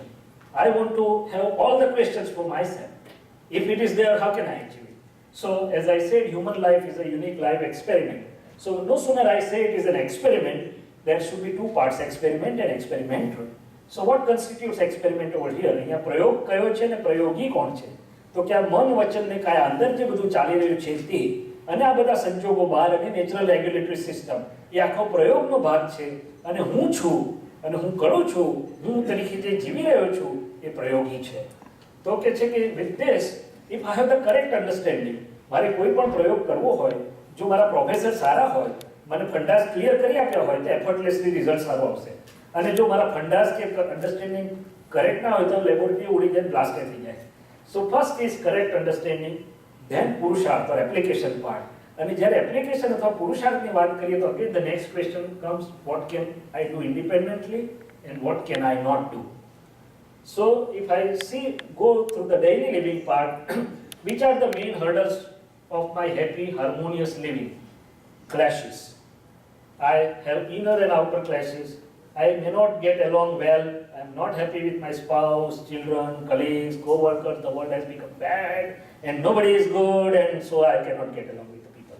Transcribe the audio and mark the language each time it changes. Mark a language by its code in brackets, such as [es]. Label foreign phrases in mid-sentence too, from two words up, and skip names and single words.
[en] I want to have all the questions for myself. If it is there, how can I achieve it? So as I said, human life is a unique life experiment. So no sooner I say it is an experiment, there should be 2 parts, experiment and experimental. So what constitutes experiment over here? [gu] અહીંયા પ્રયોગ કયો છે ને પ્રયોગી કોણ છે? તો કે આ મન વચન ને કાયા અંદર જે બધું ચાલી રહ્યું છે તે અને આ બધા સંજોગો બહાર અને [en] natural regulatory system [gu] એ આખો પ્રયોગનો ભાગ છે અને હું છું અને હું કરું છું, હું તરીકે જે જીવી રહ્યો છું એ પ્રયોગી છે. તો કે છે કે [en] with this, if I have the correct understanding, [gu] મારે કોઈ પણ પ્રયોગ કરવો હોય, જો મારા પ્રોફેસર સારા હોય, મને [en] fundas clear [gu] કરી આપ્યા હોય તો એફર્ટલેસલી રિઝલ્ટ સારું આવશે. અને જો મારા ફંડાસ કે અન્ડરસ્ટેન્ડિંગ કરેક્ટ ના હોય તો લેબોરેટરી ઉડી જાય, બ્લાસ્ટ થઈ જાય. [en] So first is correct understanding, then પુરુષાર્થ or application part. [gu] અને જ્યારે એપ્લિકેશન અથવા પુરુષાર્થની વાત કરીએ તો [en] again the next question comes, what can I do independently and what can I not do. So if I see go through the daily living part, which are the main hurdles of my happy harmonious living? Clashes. I have inner and outer clashes. I may not get along well. I am not happy with my spouse, children, colleagues, co-workers. The world has become bad and nobody is good, and so I cannot get along with the people.